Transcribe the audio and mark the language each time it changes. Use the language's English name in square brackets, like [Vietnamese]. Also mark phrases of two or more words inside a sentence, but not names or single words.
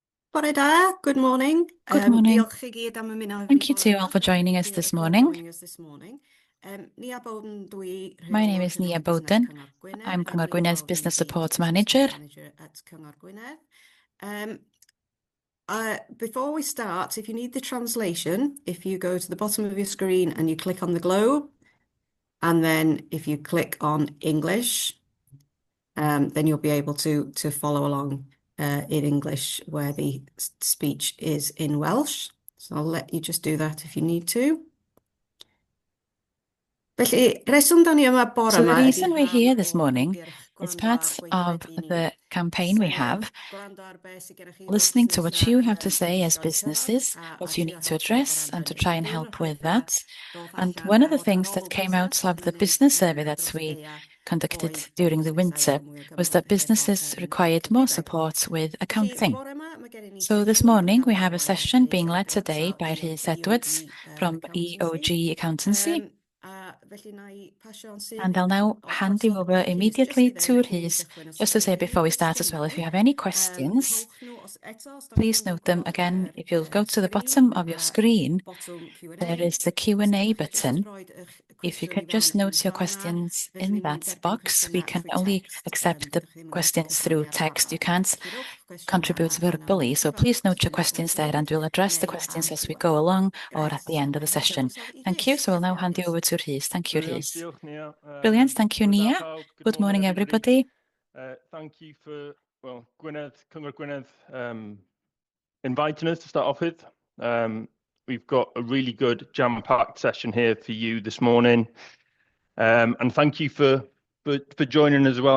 [Welsh] Bore da, [English] good morning. Good morning. [Welsh] Diolch i gyd am ymuno [English] Thank you to all for joining us this morning. [Welsh] Nia Bowden, dwi [English] My name is Nia Bowden. I'm Cyngor Gwynedd Business Support Manager. At Cyngor Gwynedd. Before we start, if you need the translation, if you go to the bottom of your screen and you click on the globe, and then if you click on English, then you'll be able to follow along in English where the speech is in Welsh. So I'll let you just do that if you need to. [Welsh] Felly, reswm da ni yma bore [English] So the [Welsh] yma [English] reason we're here this [Welsh] o [English] morning [Welsh] ymgyrch [English] is [Welsh] gwrando [English] part [Welsh] ar [English] of [Welsh] gweithredu ni, [English] the campaign we [Welsh] sef [English] have, [Welsh] gwrando ar beth sy gennych chi fel [English] listening to what [Welsh] busnesau [English] you have to [Welsh] yn [English] say as [Welsh] ystod cyfan, [English] businesses, [Welsh] a [English] what you [Welsh] trio [English] need to [Welsh] helpu o [English] address, [Welsh] ran [English] and to [Welsh] hynny. [English] try and [Welsh] Un o'r [English] help with [Welsh] pethau [English] that. [Welsh] ddoth [English] And [Welsh] allan [English] one of the [Welsh] o [English] things that [Welsh] rhanol [English] came out [Welsh] busnes [English] of the [Welsh] yn [English] business [Welsh] unig [English] survey that [Welsh] dros [English] we [Welsh] gaea [English] conducted [Welsh] oedd bod [English] during the [Welsh] busnesau [English] winter [Welsh] efo mwy o [English] was that [Welsh] gyfrifoldeb [English] businesses required more [Welsh] cyfrifeg. [English] support with [Welsh] Felly, [English] accounting. [Welsh] bore yma, mae gennym ni [English] So this [Welsh] sesiwn [English] morning we [Welsh] gan [English] have a [Welsh] arwain [English] session being [Welsh] Rhys [English] led [Welsh] Edwards [English] today [Welsh] o [English] by Rhys Edwards [Welsh] EOG [English] from [Welsh] Accountancy. [English] EOG Accountancy. [Welsh] Felly na I pasio on syth [English] And I'll now [Welsh] o'r [English] hand you [Welsh] corffor [English] over [Welsh] i Rhys [English] immediately [Welsh] jyst i [English] to [Welsh] ddeud cyn i ni [English] Rhys. [Welsh] gychwyn os [English] Just to [Welsh] ydych chi [English] say [Welsh] wedi [English] before we start as well, if you have any questions, [Welsh] rhowch nhw eto os da chi'n [English] please note them again. If you'll go to the bottom of your screen, bottom Q&A. there is the [Welsh] Os da [English] Q&A [Welsh] chi'n just [English] button. [Welsh] roed eich [English] If you [Welsh] cwestiwn [English] can [Welsh] i [English] just [Welsh] fewn yn [English] note your [Welsh] fan'na, [English] questions [Welsh] felly [English] in [Welsh] ni mwyn [English] that [Welsh] derbyn [English] box. We [Welsh] cwestiynau [English] can [Welsh] trwy [English] only [Welsh] text. [English] accept the [Welsh] Dych chi'n mynd [English] questions through [Welsh] cysylltiad [English] text. You [Welsh] arall. [English] can't [Welsh] Felly rhowch cwestiynau [English] contribute [Welsh] yna [English] verbally. So [Welsh] cyfarch [English] please note your [Welsh] cwestiynau [English] questions [Welsh] wrth [English] there and we'll address the [Welsh] neu [English] questions [Welsh] am [English] as we [Welsh] diwedd. [English] go along or at [Welsh] Reit, [English] the end of the [Welsh] felly [English] session. [Welsh] drosodd i [English] Thank you. [Welsh] Rhys. [English] So we'll now [Welsh] Diolch yn [English] hand you [Welsh] fawr. [English] over to Rhys. Thank you, Brilliant. Rhys. [Welsh] Diolch, Nia. [English] Brilliant. Thank you, [Welsh] Bore da [English] Nia. [Welsh] pawb. [English] Good morning, everybody. Thank you for, Gwynedd, Cyngor Gwynedd, inviting us to start off with. We've got a really good jam-packed session here for you this morning. And thank you for joining as well.